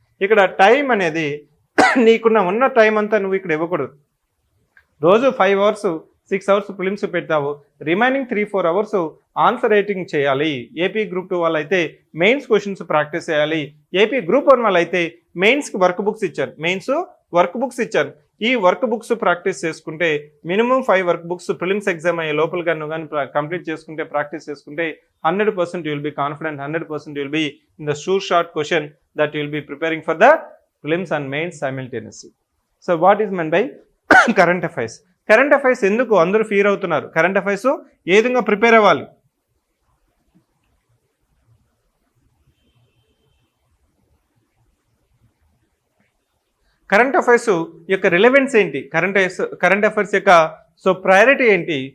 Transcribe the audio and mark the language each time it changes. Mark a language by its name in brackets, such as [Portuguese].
[Telugu] ఇక్కడ టైం అనేది ఉన్న టైం అంతా నువ్వు ఇక్కడ ఇవ్వకూడదు. రోజు 5 అవర్స్ 6 అవర్స్ ఫిలిమ్స్ పెడతావు, రిమైనింగ్ 3-4 అవర్స్ ఆన్సర్ రైటింగ్ చేయాలి. ఏపీ గ్రూప్ 2 వాళ్ళైతే మెయిన్స్ క్వశ్చన్స్ ప్రాక్టీస్ చేయాలి. ఏపీ గ్రూప్ 1 వాళ్ళైతే మెయిన్స్కి వర్క్ బుక్స్ ఇచ్చారు, వర్క్ బుక్స్ ఇచ్చారు. ఈ వర్క్ బుక్స్ ప్రాక్టీస్ చేసుకుంటే [English] Minimum 5 work books prelims exam అయ్యే లోపల నువ్వు కానీ కంప్లీట్ చేసుకుంటే, ప్రాక్టీస్ చేసుకుంటే 100% you will be confident, 100% you will be in the sure shot question that you will be preparing for the prelims and mains simultaneously. So what is meant by current affairs? [Telugu] Current affairs ఎందుకు అందరూ fear అవుతున్నారు? Current affairs ఏ విధంగా prepare అవ్వాలి? Current affairs యొక్క relevance ఏంటి? Current affairs యొక్క priority ఏంటి?